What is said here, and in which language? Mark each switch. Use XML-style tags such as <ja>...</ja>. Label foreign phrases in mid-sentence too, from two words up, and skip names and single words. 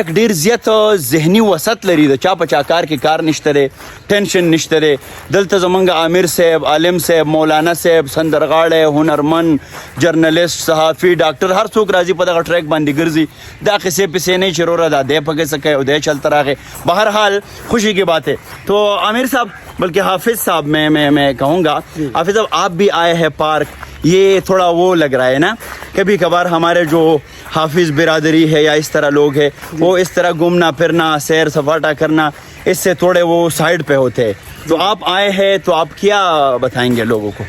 <ps>ډیر زیات ذهني وسط لري د چا په چا کار کې کار نشته دی ټینشن نشته دی دلته زمونږ عامر صاحب عالم صاحب مولانا صاحب سندرغاړی هنرمند جرنلسټ صحافي ډاکټر هر څوک راځي په دغه ټریک باندې ګرځي دا قصې پسې نه چې روره دا دی پکې څه کوي او دی چلتا راغی</ps> <ur>بہرحال خوشی کی بات ہے تو عامر صاحب بلکہ حافظ صاحب میں کہوں گا حافظ صاحب آپ بھی آئے ہیں پارک یہ تھوڑا وہ لگ رہا ہے نا کبھی کبھار ہمارے جو حافظ برادری ہے یا اس طرح لوگ ہیں وہ اس طرح گھومنا پھرنا سیر سپاٹا کرنا اس سے تھوڑے وہ سائڈ پہ ہوتے ہیں تو آپ آئے ہیں تو آپ کیا بتائیں گے لوگوں کو</ur>